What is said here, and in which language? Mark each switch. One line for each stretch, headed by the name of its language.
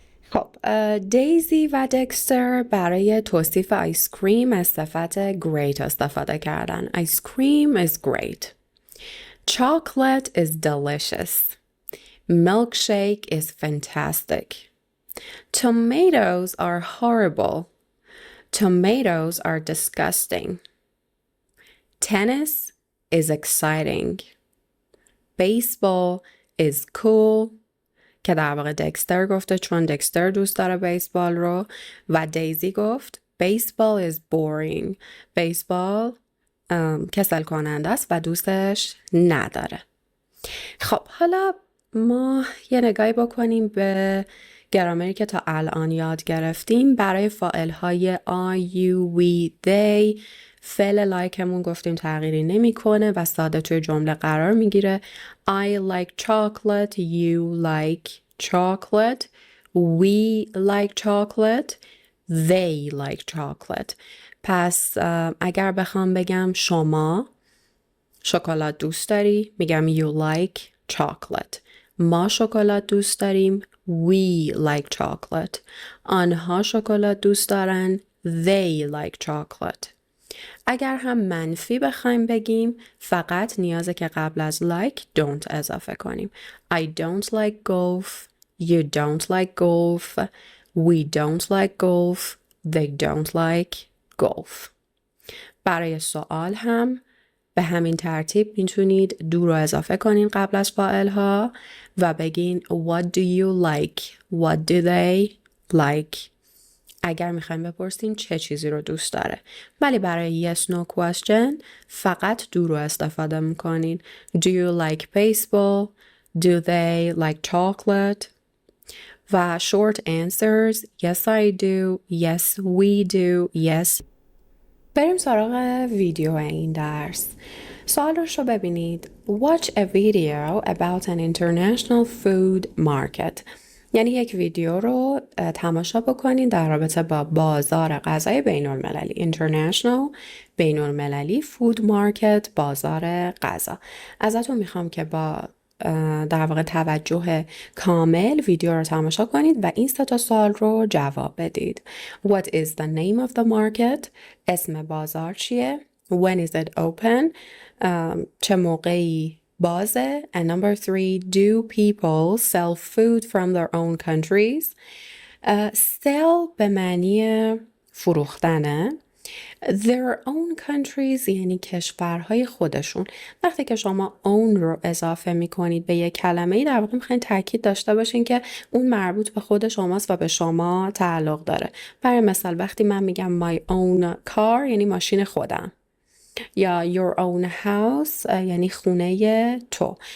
Persian: خب دیزی و دکستر برای توصیف آیس کریم از صفت great استفاده کردن.
English: Ice cream is great. Chocolate is delicious. Milkshake is fantastic. Tomatoes are horrible. Tomatoes are disgusting. Tennis is exciting. Baseball is cool.
Persian: که در واقع دکستر گفته چون دکستر دوست داره بیسبال رو، و دیزی گفت بیسبال
English: is boring.
Persian: بیسبال کسل کننده است و دوستش نداره. خب حالا ما یه نگاهی بکنیم به گرامری که تا الان یاد گرفتیم. برای فاعل های I, you, we, they فعل لایکمون گفتیم تغییری نمیکنه و ساده توی جمله قرار میگیره.
English: I like chocolate, you like chocolate, we like chocolate, they like chocolate.
Persian: پس اگر بخوام بگم شما شکلات دوست داری، میگم
English: you like chocolate.
Persian: ما شکلات دوست داریم،
English: we like chocolate.
Persian: آنها شکلات دوست دارن،
English: they like chocolate.
Persian: اگر هم منفی بخوایم بگیم فقط نیازه که قبل از like don't اضافه کنیم.
English: I don't like golf, you don't like golf, we don't like golf, they don't like golf.
Persian: برای سوال هم به همین ترتیب میتونید do رو اضافه کنین قبل از فاعل ها و بگین
English: what do you like, what do they like.
Persian: اگر میخوایم بپرسین چه چیزی رو دوست داره. ولی برای yes no question فقط do رو استفاده میکنین.
English: Do you like baseball? Do they like chocolate? و short answers yes I do, yes we do, yes.
Persian: بریم سراغ ویدیو این درس. سوالش رو ببینید.
English: Watch a video about an international food market.
Persian: یعنی یک ویدیو رو تماشا بکنین در رابطه با بازار غذای بین المللی. International بین المللی، food market بازار غذا. ازتون میخوام که با در واقع توجه کامل ویدیو رو تماشا کنید و این سه تا سوال رو جواب بدید.
English: What is the name of the market?
Persian: اسم بازار چیه؟
English: When is it open?
Persian: چه موقعی بازه؟
English: And number 3, do people sell food from their own countries? Sell
Persian: به معنی فروختنه.
English: Their own countries
Persian: یعنی کشورهای خودشون. وقتی که شما own رو اضافه می کنید به یک کلمه در واقع میخواین تاکید داشته باشین که اون مربوط به خود شماست و به شما تعلق داره. برای مثال وقتی من میگم
English: my own car
Persian: یعنی ماشین خودم، یا
English: your own house
Persian: یعنی خونه تو.